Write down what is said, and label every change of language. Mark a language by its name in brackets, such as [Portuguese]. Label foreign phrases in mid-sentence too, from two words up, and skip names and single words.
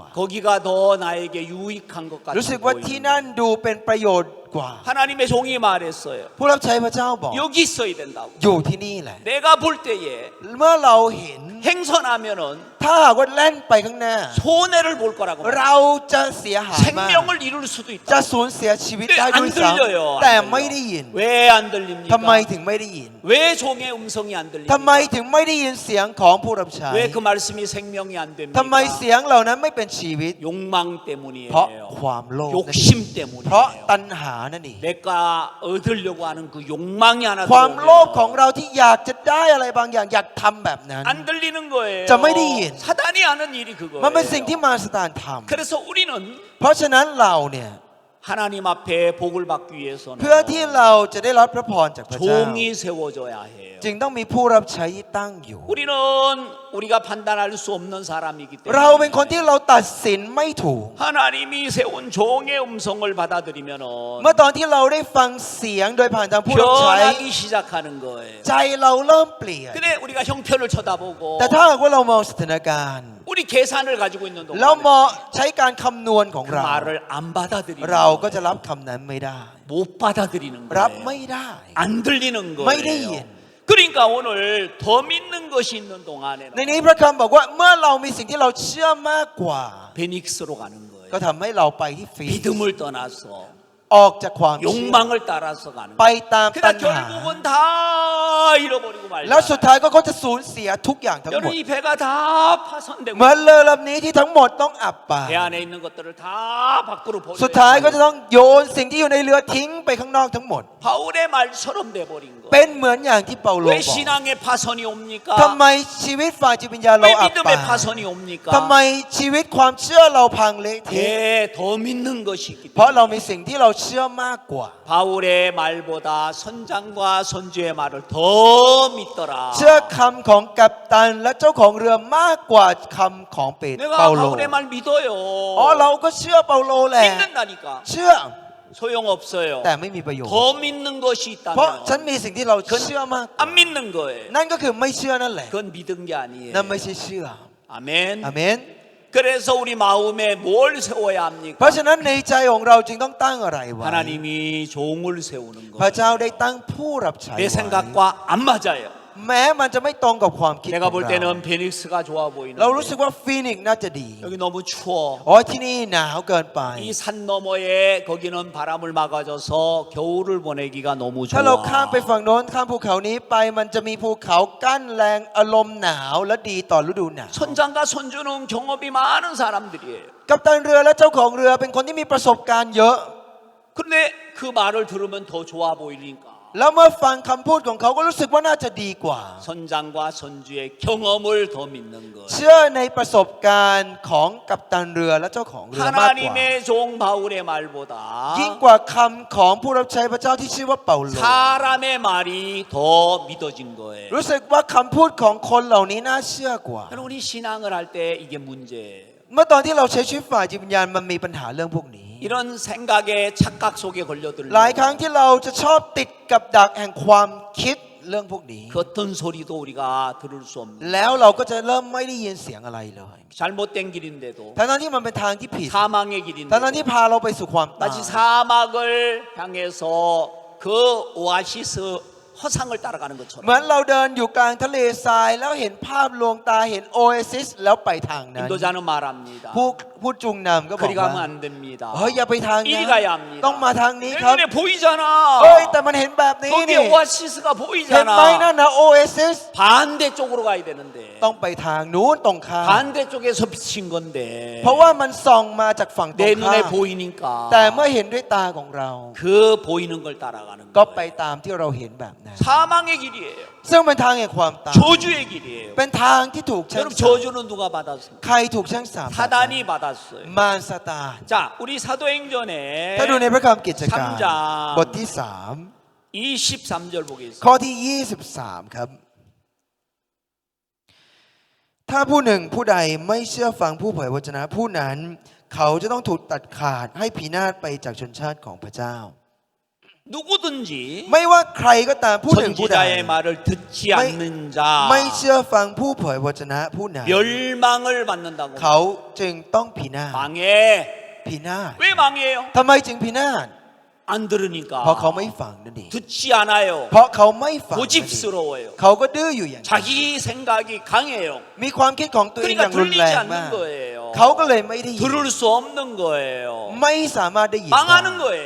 [Korean] 거기가 더 나에게 유익한 것 [Thai] รู้สึก [Korean] 같아 [Thai] ว่าที่ [Korean] 보이니까. [Thai] นั่นดูเป็นประโยชน์กว่า [Korean] 하나님의 종이 말했어요. [Thai] ผู้รับใช้พระเจ้าบอก [Korean] 여기 있어야 된다고. [Thai] อยู่ที่นี่แหละ [Korean] 내가 볼 때에 [Thai] เมื่อเราเห็น [Korean] 행선하면은 [Thai] ถ้าหากว่าแล่นไปข้างหน้า [Korean] 손해를 볼 거라고. [Thai] เราจะเสียหายมาก [Korean] 생명을 이룰 수도 [Thai] จะ [Korean] 있다. [Thai] สูญเสียชีวิต [Korean] 근데 [Thai] ได้ [Korean] 안 [Thai] ด้วยซ้ [Korean] 들려요. [Thai] ำแต่ไม่ได้ยิน [Korean] 왜 안 들립니까? [Thai] ทำไมถึงไม่ได้ยิน [Korean] 왜 종의 음성이 안 [Thai] ทำไม [Korean] 들립니까? [Thai] ถึงไม่ได้ยินเสียงของผู้รับใช้ [Korean] 왜 그 말씀이 생명이 안 [Thai] ทำไม [Korean] 됩니까? [Thai] เสียงเหล่านั้นไม่เป็นชีวิต [Korean] 욕망 [Thai] เพราะ [Korean] 때문이에요. [Thai] ความโลภนั่นเอง [Korean] 욕심 [Thai] เพราะ [Korean] 때문이에요. [Thai] ตัณหานั่นเอง [Korean] 내가 얻으려고 하는 그 욕망이 하나 [Thai] ความโลภของ [Korean] 들어오면 [Thai] เราที่อยากจะได้อะไรบางอย่างอยากทำแบบนั้น [Korean] 안 들리는 거예요. 자, [Thai] ไม่ได้ยิน [Korean] 사단이 하는 일이 [Thai] มันเป็นสิ่ง [Korean] 그거예요. [Thai] ที่มารซาตานท [Korean] 그래서 우리는 [Thai] ำเพราะฉะนั้นเราเนี่ย [Korean] 하나님 앞에 복을 받기 위해서는 [Thai] เพื่อที่เราจะได้รับพระพรจากพระเจ้า [Korean] 종이 세워져야 해요. [Thai] จึงต้องมีผู้รับใช้ที่ตั้งอยู่ [Korean] 우리는 우리가 판단할 수 없는 사람이기 [Thai] เราเป็น [Korean] 때문에 [Thai] คนที่เราตัดสินไม่ถูก [Korean] 하나님이 세운 종의 음성을 받아들이면 [Thai] เมื่อตอนที่เราได้ฟังเสียงโดยผ่านทางผู้รับใช้ [Korean] 변하기 시작하는 거예요. [Thai] ใจเราเริ่มเปลี่ยน [Korean] 근데 우리가 형편을 쳐다보고 [Thai] แต่ถ้าหากว่าเรามองสถานการณ์ [Korean] 우리 계산을 가지고 있는 [Thai] เรา [Korean] 동안 [Thai] มองใช้การคำนวณของ [Korean] 그 [Thai] เรา [Korean] 말을 안 받아들이는 [Thai] เราก็ [Korean] 거예요. [Thai] จะรับคำนั้นไม่ได้ [Korean] 못 받아들이는 [Thai] รับ [Korean] 거예요. [Thai] ไม่ได้ [Korean] 안 들리는 마이데이엔. 거예요. 그러니까 오늘 더 믿는 것이 있는 [Thai] ใน [Korean] 동안에는 [Thai] นี้พระคำบอกว่าเมื่อเรามีสิ่งที่เราเชื่อมากกว่า [Korean] 베닉스로 가는 [Thai] ก็ [Korean] 거예요. [Thai] ทำให้เราไปที่ฟีนิกซ์ [Korean] 믿음을 떠나서 [Thai] ออกจากความเชื่อ [Korean] 욕망을 따라서 가는 [Thai] ไป [Korean] 거예요. [Thai] ตามตัณ [Korean] 그러나 [Thai] หา [Korean] 결국은 다 잃어버리고 [Thai] แล้วสุด [Korean] 말자. [Thai] ท้ายก็เขาจะสูญเสียทุกอย่างทั้งหม [Korean] 여러분 [Thai] ด [Korean] 이 배가 다 파손되고 [Thai] เหมือนเรือลำนี้ที่ทั้งหมดต้องอับปาง [Korean] 배 안에 있는 것들을 다 밖으로 [Thai] สุดท้ายก็ [Korean] 버려야 [Thai] จะต้องโยนสิ่งที่อยู่ในเรือทิ้งไปข้างนอกทั้งหมด [Korean] 바울의 말처럼 돼버린 거예요. [Thai] เป็นเหมือนอย่างที่เปาโล [Korean] 왜 [Thai] บอก [Korean] 신앙의 파손이 옵니까? [Thai] ทำไมชีวิตฝ่ายจิตวิญญาณเรา [Korean] 왜 [Thai] อับปา [Korean] 믿음의 [Thai] ง [Korean] 파손이 옵니까? [Thai] ทำไมชีวิตความเชื่อเราพังเละเทะ [Korean] 예, 더 믿는 것이 있기 [Thai] เพราะเรา [Korean] 때문에 [Thai] มีสิ่งที่เราเชื่อมากกว่า [Korean] 바울의 말보다 선장과 선주의 말을 더 믿더라. [Thai] เชื่อคำของกัปตันและเจ้าของเรือมากกว่าคำของเป [Korean] 내가 [Thai] เปาโล [Korean] 바울의 말 믿어요. [Thai] อ๋อเราก็เชื่อเปาโลแหละ [Korean] 믿는다니까. [Thai] เชื่อ [Korean] 소용없어요. [Thai] แต่ไม่มีประโยชน์ [Korean] 더 믿는 것이 [Thai] เพราะฉัน [Korean] 있다면 [Thai] มีสิ่งที่เราเชื่อมาก [Korean] 안 믿는 거예요. [Thai] นั่นก็คือไม่เชื่อนั่นแหละ [Korean] 그건 믿은 게 아니에요. [Thai] นั่นไม่ใช่เชื่อ [Korean] 아멘. [Thai] อาเมน [Korean] 그래서 우리 마음에 뭘 세워야 [Thai] เพราะ [Korean] 합니까? [Thai] ฉะนั้นในใจของเราจึงต้องตั้งอะไรไว้ [Korean] 하나님이 종을 세우는 [Thai] พระ [Korean] 거예요. [Thai] เจ้าได้ตั้งผู้รับใช้ [Korean] 내 [Thai] ไว้ [Korean] 생각과 안 맞아요. [Thai] แม้มันจะไม่ตรงกับความคิดข [Korean] 내가 [Thai] อง [Korean] 볼 [Thai] เรา [Korean] 때는 베닉스가 좋아 보이는데 [Thai] เรารู้สึกว่าฟีนิกซ์น่าจะดี [Korean] 여기 너무 추워. [Thai] อ๋อที่นี่หนาวเกินไป [Korean] 이 산 너머에 거기는 바람을 막아줘서 겨울을 보내기가 너무 [Thai] ถ้าเราข้ามไป [Korean] 좋아. [Thai] ฝั่งโน้นข้ามภูเขานี้ไปมันจะมีภูเขากั้นแรงอารมณ์หนาวและดีต่อฤดูหนาว [Korean] 선장과 선주는 경험이 많은 사람들이에요. [Thai] กัปตันเรือและเจ้าของเรือเป็นคนที่มีประสบการณ์เยอะ [Korean] 그런데 그 말을 들으면 더 좋아 보이니까 [Thai] แล้วเมื่อฟังคำพูดของเขาก็รู้สึกว่าน่าจะดีกว่า [Korean] 선장과 선주의 경험을 더 믿는 거예요. [Thai] เชื่อในประสบการณ์ของกัปตันเรือและเจ้าของเรือมากกว่า [Korean] 하나님의 종 바울의 말보다 [Thai] ยิ่งกว่าคำของผู้รับใช้พระเจ้าที่ชื่อว่าเปาโล [Korean] 사람의 말이 더 믿어진 거예요. [Thai] รู้สึกว่าคำพูดของคนเหล่านี้น่าเชื่อกว่า [Korean] 여러분 우리 신앙을 할 때 이게 문제예요. [Thai] เมื่อตอนที่เราใช้ชีวิตฝ่ายจิตวิญญาณมันมีปัญหาเรื่องพวกนี้ [Korean] 이런 생각의 착각 속에 [Thai] หลายครั้ง [Korean] 걸려들면 [Thai] ที่เราจะชอบติดกับดักแห่งความคิดเรื่องพวกนี้ [Korean] 그 어떤 소리도 우리가 들을 수 없는 [Thai] แล้วเราก็จะเริ่มไม่ได้ยินเสียงอะไรเลย [Korean] 잘못된 길인데도 [Thai] ทั้งที่มันเป็นทางที่ผิด [Korean] 사망의 [Thai] ทั้งที่ [Korean] 길인데도 [Thai] พาเราไปสู่ความตาย [Korean] 마치 사막을 향해서 그 오아시스 허상을 따라가는 [Thai] เหมื [Korean] 것처럼 [Thai] อนเราเดินอยู่กลางทะเลทรายแล้วเห็นภาพลวงตาเห็นโอเอซิสแล้วไปทางนั้น [Korean] 인도자는 말합니다. [Thai] ผู้จุงนำก็บอก [Korean] 그리 [Thai] ว่า [Korean] 가면 안 됩니다. [Thai] เฮ้ยอย่าไปทาง [Korean] 이리 [Thai] นั้น [Korean] 가야 합니다. [Thai] ต้องมาทางนี้ [Korean] 내 [Thai] ครับ [Korean] 눈에 보이잖아. [Thai] เฮ้ยแต่มันเห็นแบบนี้ [Korean] 거기에 [Thai] นี่ [Korean] 오아시스가 [Thai] เห็นไหมนั่น [Korean] 보이잖아. [Thai] นะโอเอซิส [Korean] 반대쪽으로 가야 되는데 [Thai] ต้องไปทางนู้นตรงข้าม [Korean] 반대쪽에서 비친 건데 [Thai] เพราะว่ามันส่องมาจากฝั่งตร [Korean] 내 [Thai] งข้า [Korean] 눈에 [Thai] ม [Korean] 보이니까 [Thai] แต่เมื่อเห็นด้วยตาของเรา [Korean] 그 보이는 걸 따라가는 [Thai] ก็ไป [Korean] 거예요. [Thai] ตามที่เราเห็นแบบนั้นนั้น [Korean] 사망의 길이에요. [Thai] ซึ่งเป็นทางแห่งความตาย [Korean] 저주의 길이에요. [Thai] เป็นทางที่ถูกชัง [Korean] 여러분 [Thai] สาป [Korean] 저주는 누가 받았습니까? [Thai] ใครถูกชังสาป [Korean] 사단이 받았어요. [Thai] มารซาตาน [Korean] 자, 우리 사도행전에 [Thai] ถ้าดูในพระคำกิจการ [Korean] 3장 [Thai] บทที่ [Korean] 23절 [Thai] 3 [Korean] 보겠습니다. [Thai] ข้อที่ 23 ครับ ถ้าผู้หนึ่งผู้ใดไม่เชื่อฟังผู้เผยวจนะผู้นั้น เขาจะต้องถูกตัดขาดให้พินาศไปจากชนชาติของพระเจ้า [Korean] 누구든지 [Thai] ไม่ว่าใครก็ตามผู้หนึ่งผู้ใด [Korean] 선지자의 말을 듣지 않는 자 [Thai] ไม่เชื่อฟังผู้เผยวจนะผู้นั้น [Korean] 멸망을 받는다고. [Thai] เขาจึงต้องพินาศ [Korean] 망해. [Thai] พินาศ [Korean] 왜 망해요? [Thai] ทำไมจึงพินาศ [Korean] 안 들으니까. [Thai] เพราะเขาไม่ฟังนั่นเอง [Korean] 듣지 않아요. [Thai] เพราะเขาไม่ฟังนั่นเอง [Korean] 고집스러워요. [Thai] เขาก็ดื้ออยู่อย่างนั้น [Korean] 자기 생각이 강해요. [Thai] มีความคิดของตัวเองอ [Korean] 그러니까 [Thai] ย่างรุนแร [Korean] 들리지 [Thai] งมาก [Korean] 않는 거예요. [Thai] เขาก็เลยไม่ได้ยิน [Korean] 들을 수 없는 거예요. [Thai] ไม่สามารถได้ยิน [Korean] 망하는 거예요.